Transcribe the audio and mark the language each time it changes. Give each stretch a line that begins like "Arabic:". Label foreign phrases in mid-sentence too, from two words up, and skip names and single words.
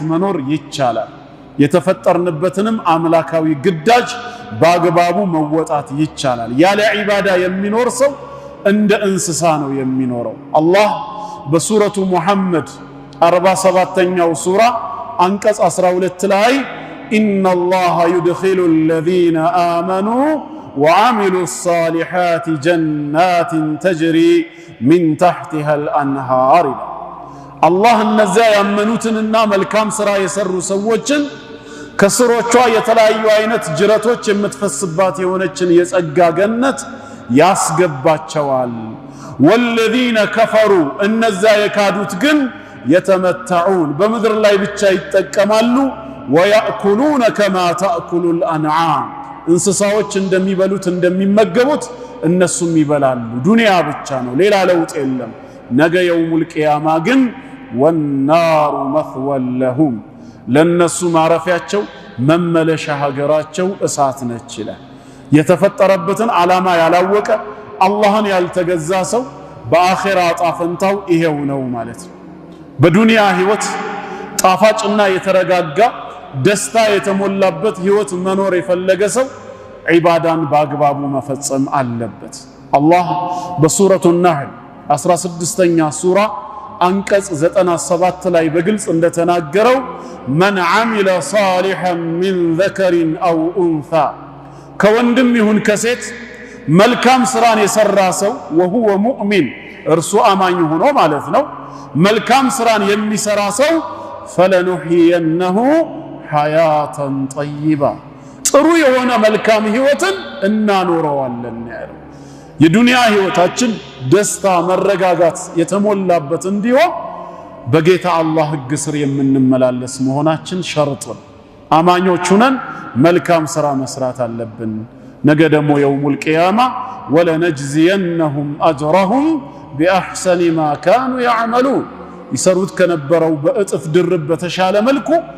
Amharic: መኖር ይቻላል የተፈጠርንበትንም አምላካዊ ግዳጅ ባግባቡ መወጣት ይቻላል ያለ ዒባዳ የሚኖር ሰው እንደ እንስሳ ነው የሚኖረው አላህ በሱረቱ ሙሐመድ 47ኛው ሱራ አንቀጽ 12 ላይ
Arabic: إن الله يدخل الذين آمنوا وعملوا الصالحات جنات تجري من تحتها الأنهار الله
Amharic: እነዛ ያመኑትንና መልካም ሥራ የሰሩ ሰዎችን ከስሮቿ የተለያዩ አይነት ጅረቶች የምትፈስባት የሆነችን የጸጋ ገነት ያስገባቸዋል
Arabic: والذين كفروا
Amharic: እነዛ የካዱት ግን يتمتعون በምድር ላይ ብቻ ይጠቀማሉ
Arabic: ويأكلون كما تأكل الأنعام
Amharic: እንስሳዎች እንደሚበሉት እንደሚመገቡት እነሱም ይበላሉ ዱንያ ብቻ ነው ሌላ ለውጥ የለም ነገ
Arabic: يوم القيامة
Amharic: ግን
Arabic: والنار مثوى لهم
Amharic: ለነሱ ማረፊያቸው መመለሻ ሀገራቸው እሳት ነች ይላል የተፈጠረበትን ዓላማ ያላወቀ አላህን ያልተገዛ ሰው በአኺራ ጣፈንታው ይሄው ነው ማለት ነው በዱንያ ህይወት ጣፋጭና የተረጋጋ ደስታ የተሞላበት ህይወት መኖር የፈለገ ሰው ዒባዳን በአግባቡ መፈጸም አለበት አላህ በሱረቱ النحل 16ኛ ሱራ አንቀጽ 97 ላይ በግልጽ እንደተናገረው
Arabic: من عمل صالحا من ذكر أو أنثى
Amharic: ከወንድም ይሁን ከሴት መልካም ስራን የሰራ ሰው
Arabic: وهو مؤمن
Amharic: እርሱ አማኝ ሆኖ ማለት ነው መልካም ስራን የሚሰራ ሰው
Arabic: فلنحيينه حياة طيبة
Amharic: ጥሩ የሆነ መልካም ህይወትን እናኖረዋለን ያለው የዱንያ ህይወታችን ደስታ መረጋጋት የተሞላበት እንዲሆን በጌታ አላህ ህግ ስር የምንመላለስ መሆናችን ሸርጥ ነው አማኞች ሆነን መልካም ስራ መስራት አለብን ነገ ደግሞ
Arabic: يوم القيامة ولنجزينهم أجرهم بأحسن ما كانوا يعملون
Amharic: ይሰሩት ከነበረው በእጥፍ ድርብ በተሻለ መልኩ